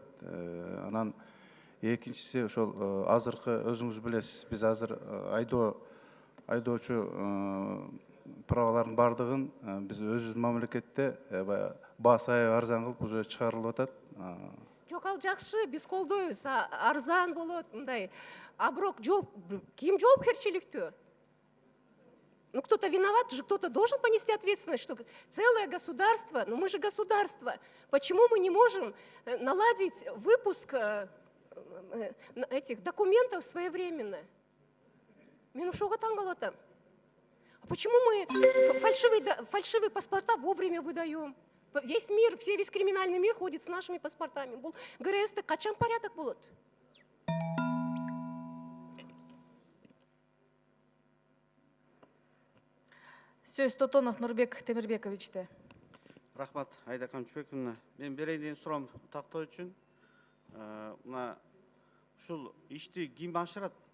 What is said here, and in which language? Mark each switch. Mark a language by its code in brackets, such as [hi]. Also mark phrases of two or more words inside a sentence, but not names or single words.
[ky] Анан экинчиси ошол азыркы өзүңүз билесиз, биз азыр айдоочу праваларын бардыгын биз өзүбүздүн мамлекетте баасы аябай арзан кылып уже чыгарылып атат. Жок, ал жакшы, биз колдойбуз, арзан болот, мындай. А бирок ким жоопкерчиликтүү? [ru] Ну, кто-то виноват же, кто-то должен понести ответственность, что целое государство, ну мы же государство. Почему мы не можем наладить выпуск этих документов своевременно? [ky] Мен ошого таң калып атам. [ru] А почему мы фальшивые паспорта вовремя выдаем? Весь мир, весь криминальный мир ходит с нашими паспортами. [ky] Бул ГРС-те качан порядок болот? Сөз Тотонов Нурбек Темирбековичте. Рахмат, Айда Камчыбековна. Мен берейин деген суроом тактоо үчүн мына ушул ишти ким башкарат?